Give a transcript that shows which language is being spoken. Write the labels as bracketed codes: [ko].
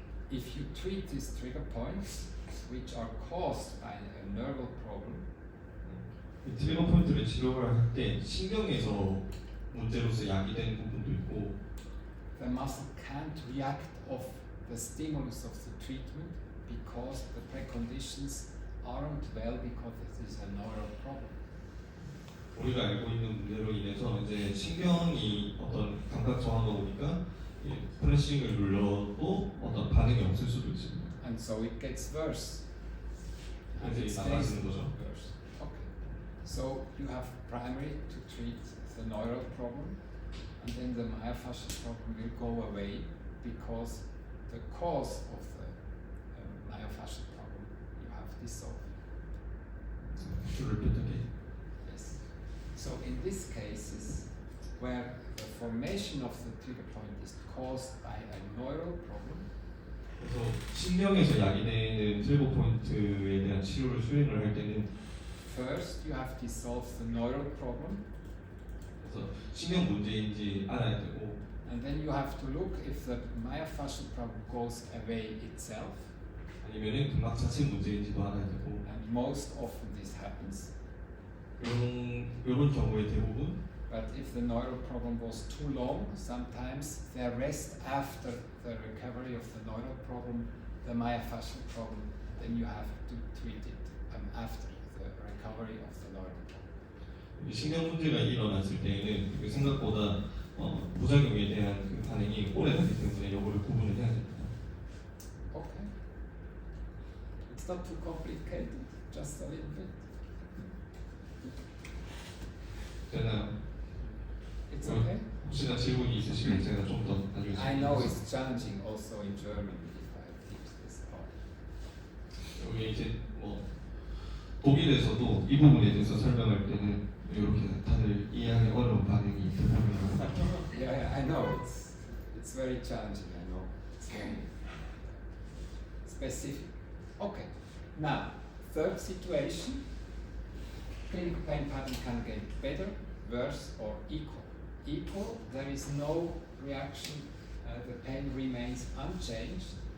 [en] if you treat these trigger points, which are caused by a nerval problem, [ko] 이 트리거 포인트를 치료를 할 때 신경에서 문제로서 야기되는 부분도 있고 [en] the muscle can't react off the stimulus of the treatment because the preconditions aren't well because it is a neural problem. [ko] 우리가 알고 있는 문제로 인해서 이제 신경이 어떤 감각 저하가 오니까 프레싱을 눌러도 어떤 반응이 없을 수도 있습니다. [en] And so it gets worse. And 이제 it stays [ko] 나아지는 거죠. [en] worse. Okay. So you have primary to treat the neural problem, and then the myofascial problem will go away because the cause of the myofascial problem you have dissolved. To repeat again. Yes. So in these cases, where the formation of the trigger point is caused by a neural problem, [ko] 그래서 신경에서 야기되는 트리거 포인트에 대한 치료를 수행을 할 때는 [en] first you have dissolved the neural problem, [ko] 그래서 신경 문제인지 알아야 되고 [en] and then you have to look if the myofascial problem goes away itself, [ko] 아니면은 근막 자체 문제인지도 알아야 되고 [en] and most often this happens. [ko] 이런 경우에 대부분 [en] But if the neural problem was too long, sometimes they rest after the recovery of the neural problem, the myofascial problem, then you have to treat it after the recovery of the neural problem. [ko] 신경 문제가 일어났을 때에는 그 생각보다 부작용에 대한 그 반응이 오래가기 때문에 이거를 구분을 해야 됩니다. [en] Okay. It's not too complicated, just a little bit. [ko] 제가 [en] It's okay. [ko] 혹시나 질문이 있으시면 제가 좀 더 나중에 [en] I know it's challenging also in German if I teach this part. [ko] 여기 이제 뭐 독일에서도 이 부분에 대해서 설명할 때는 이렇게 다들 이해하기 어려운 반응이 들어옵니다. [en] Yeah, I know it's very challenging. I know it's very specific. Okay. Now, third situation. Clinical pain pattern can get better, worse, or equal. Equal, there is no reaction. The pain remains unchanged.